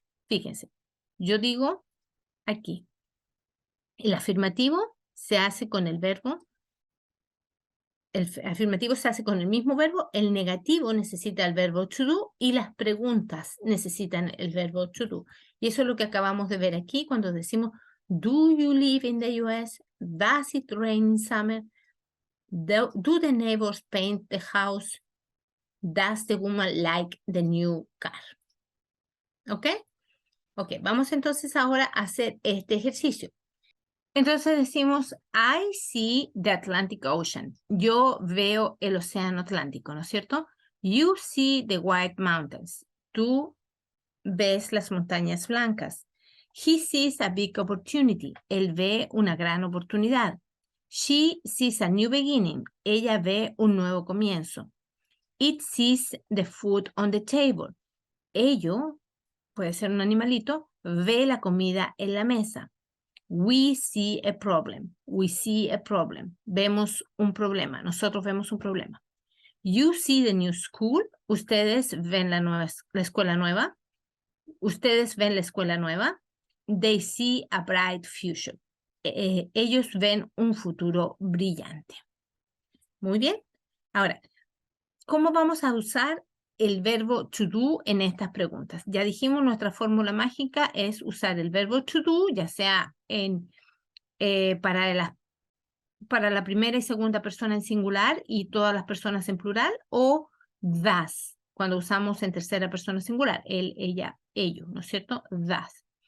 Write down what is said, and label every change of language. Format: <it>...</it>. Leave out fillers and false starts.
<es>Fíjense, yo digo aquí, el afirmativo se hace con el verbo, el afirmativo se hace con el mismo verbo, el negativo necesita el verbo to do y las preguntas necesitan el verbo to do. Y eso es lo que acabamos de ver aquí cuando decimos,</es> <en>do you live in the US? Does it rain in summer? Do the neighbors paint the house? Does the woman like the new car?</en> <es>¿Ok? Ok, vamos entonces ahora a hacer este ejercicio. Entonces decimos,</es> <en>I see the Atlantic Ocean.</en> <es>Yo veo el océano Atlántico, ¿no es cierto?</es> <en>You see the white mountains.</en> <es>Tú ves las montañas blancas.</es> <en>He sees a big opportunity.</en> <es>Él ve una gran oportunidad.</es> <en>She sees a new beginning.</en> <es>Ella ve un nuevo comienzo.</es> <en>It sees the food on the table.</en> <es>Ello, puede ser un animalito, ve la comida en la mesa.</es> <en>We see a problem. We see a problem.</en> <es>Vemos un problema. Nosotros vemos un problema.</es> <en>You see the new school.</en> <es>Ustedes ven la escuela nueva. Ustedes ven la escuela nueva.</es> <en>They see a bright future.</en> <es>Ellos ven un futuro brillante. Muy bien. Ahora, ¿cómo vamos a usar el verbo to do en estas preguntas? Ya dijimos, nuestra fórmula mágica es usar el verbo to do, ya sea para la primera y segunda persona en singular y todas las personas en plural, o das, cuando usamos en tercera persona singular, él, ella, ellos, ¿no es cierto? Das.</es>